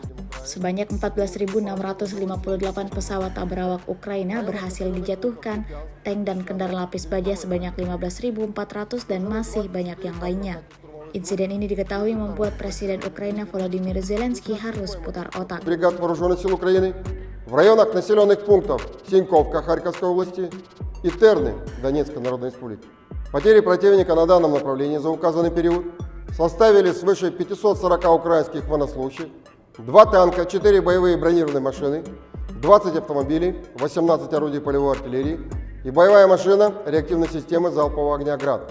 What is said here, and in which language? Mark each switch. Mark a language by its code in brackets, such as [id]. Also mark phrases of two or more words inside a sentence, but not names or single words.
[id] Sebanyak 14.658 pesawat berawak Ukraina berhasil dijatuhkan, tank dan kendaraan lapis baja sebanyak 15.400 dan masih banyak yang lainnya. Insiden ini diketahui membuat Presiden Ukraina Volodymyr Zelensky harus putar otak. [ru] Бригад вооруженных сил Украины в районах населенных пунктов Синьковка Харьковской области и Терны Донецкой Народной Республики. Потери противника на данном направлении за указанный период составили свыше 540 украинских военнослужащих, 2 танка, 4 боевые бронированные машины, 20 автомобилей, 18 орудий полевой артиллерии и боевая машина реактивной системы залпового огня «Град».